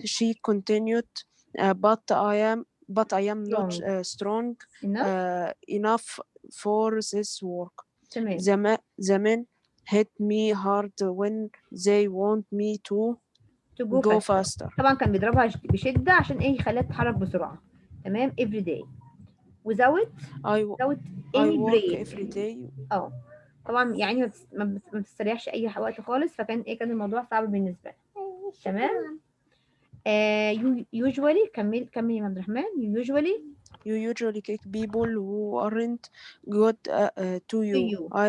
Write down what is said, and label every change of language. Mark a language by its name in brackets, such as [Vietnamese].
[English] She continued, but I am not strong enough for this work. [Arabic] تمام. [English] The men hit me hard when they want me to go faster. [Arabic] طبعا كان بيضربها بشدة عشان ايه يخليها تتحرك بسرعة. [English] تمام. every day without any break. every day. [Arabic] طبعا يعني ما بتستريحش اي وقت خالص، فكان ايه كان الموضوع صعب بالنسبة لها. تمام. usually كمل يا عبد الرحمن. [English] You usually kick people who aren't good to you.